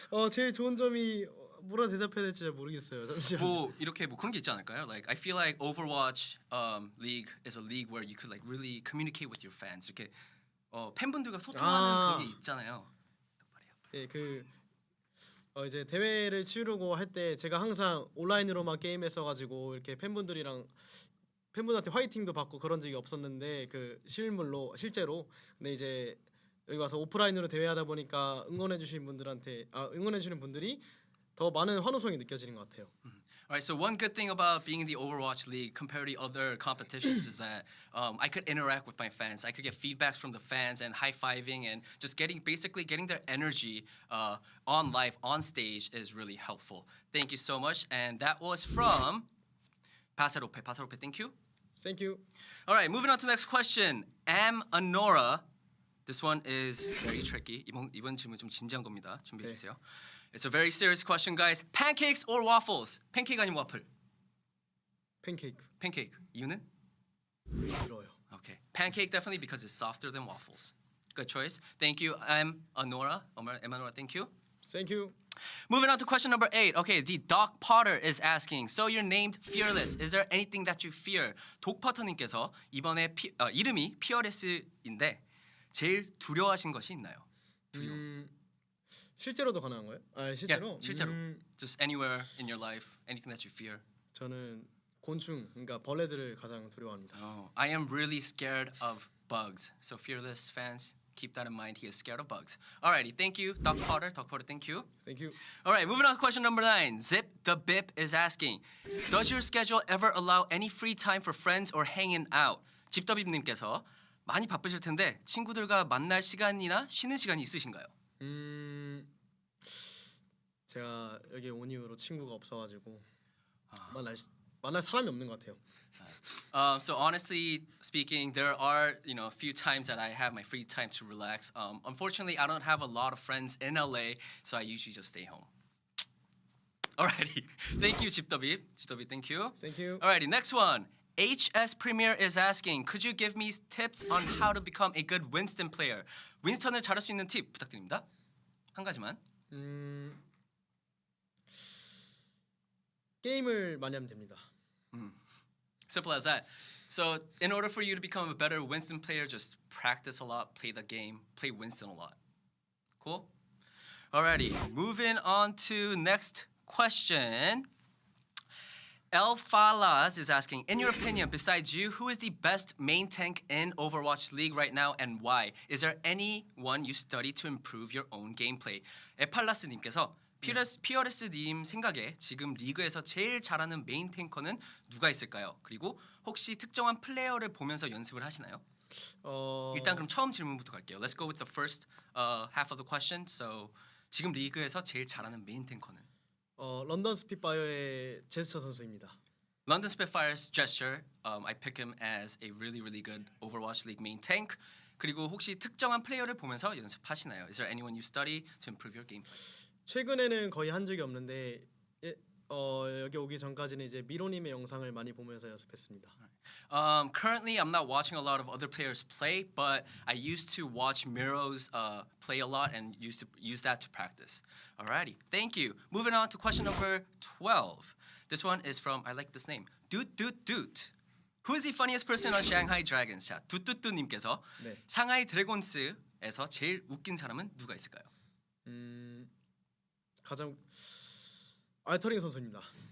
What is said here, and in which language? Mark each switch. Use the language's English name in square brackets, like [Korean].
[Korean] 제일 좋은 점이 뭐라 대답해야 될지 잘 모르겠어요. 잠시만요. 뭐 이렇게 뭐 그런 게 있지 않을까요? [English] Like I feel like Overwatch League is a league where you could like really communicate with your fans. [Korean] 이렇게 팬분들과 소통하는 그런 게 있잖아요. 예, 이제 대회를 치르고 할 때 제가 항상 온라인으로만 게임했어가지고 이렇게 팬분한테 화이팅도 받고 그런 적이 없었는데 실제로 근데 이제 여기 와서 오프라인으로 대회하다 보니까 응원해주시는 분들이 더 많은 환호성이 느껴지는 것 같아요. [English] Alright, so one good thing about being in the Overwatch League compared to other competitions is that I could interact with my fans. I could get feedbacks from the fans and high-fiving and just getting their energy on live, on stage is really helpful. Thank you so much. And that was from Pasarope. Pasarope, thank you. Thank you. Alright, moving on to the next question. Am Anora. This one is very tricky. [Korean] 이번 질문 좀 진지한 겁니다. 준비해 주세요. [English] It's a very serious question, guys. Pancakes or waffles? [Korean] 팬케이크 아니면 와플? 팬케이크. [English] Pancake. [Korean] 이유는? 싫어요. [English] Okay. Pancake definitely because it's softer than waffles. Good choice. Thank you. I'm Anora. Emanora, thank you. Thank you. Moving on to question number 8. Okay, the Doc Potter is asking. So you're named Fearless. Is there anything that you fear? [Korean] 독퍼터님께서 이번에 이름이 Fearless인데 제일 두려워하신 것이 있나요? 실제로도 가능한 거예요? 실제로? [English] Yeah, [Korean] 실제로. [English] Just anywhere in your life, anything that you fear. [Korean] 저는 곤충, 그러니까 벌레들을 가장 두려워합니다. [English] Oh, I am really scared of bugs. So Fearless fans, keep that in mind. He is scared of bugs. Alrighty, thank you, Doc Potter. Doc Potter, thank you. Thank you. Alright, moving on to question number 9. Zip the Bip is asking, does your schedule ever allow any free time for friends or hanging out? [Korean] 집더비님께서 많이 바쁘실 텐데 친구들과 만날 시간이나 쉬는 시간이 있으신가요? 제가 여기 온 이후로 친구가 없어가지고 만날 사람이 없는 것 같아요. [English] So honestly speaking, there are a few times that I have my free time to relax. Unfortunately, I don't have a lot of friends in LA, so I usually just stay home. Alrighty, thank you, 집더비. 집더비, thank you. Thank you. Alrighty, next one. HS Premier is asking, could you give me tips on how to become a good Winston player? [Korean] 윈스턴을 잘할 수 있는 팁 부탁드립니다. 한 가지만. 게임을 많이 하면 됩니다. [English] Simple as that. So in order for you to become a better Winston player, just practice a lot, play the game, play Winston a lot. Cool? Alrighty, moving on to next question. El Falas is asking, in your opinion, besides you, who is the best main tank in Overwatch League right now and why? Is there anyone you study to improve your own gameplay? [Korean] 에팔라스님께서 피어레스님 생각에 지금 리그에서 제일 잘하는 메인 탱커는 누가 있을까요? 그리고 혹시 특정한 플레이어를 보면서 연습을 하시나요? 일단 그럼 처음 질문부터 갈게요. [English] Let's go with the first half of the question. [Korean] So 지금 리그에서 제일 잘하는 메인 탱커는? 런던 스핏파이어의 제스처 선수입니다. [English] London Spitfire's gesture, I pick him as a really, really good Overwatch League main tank. [Korean] 그리고 혹시 특정한 플레이어를 보면서 연습하시나요? [English] Is there anyone you study to improve your gameplay? [Korean] 최근에는 거의 한 적이 없는데 여기 오기 전까지는 이제 미로님의 영상을 많이 보면서 연습했습니다. [English] Currently, I'm not watching a lot of other players play, but I used to watch Miro's play a lot and used to use that to practice. Alrighty, thank you. Moving on to question number 12. This one is from, I like this name, Doot Doot Doot. Who is the funniest person on Shanghai Dragons? [Korean] 자, 두뚜뚜님께서 네. 상하이 드래곤스에서 제일 웃긴 사람은 누가 있을까요? 가장 알터링 선수입니다.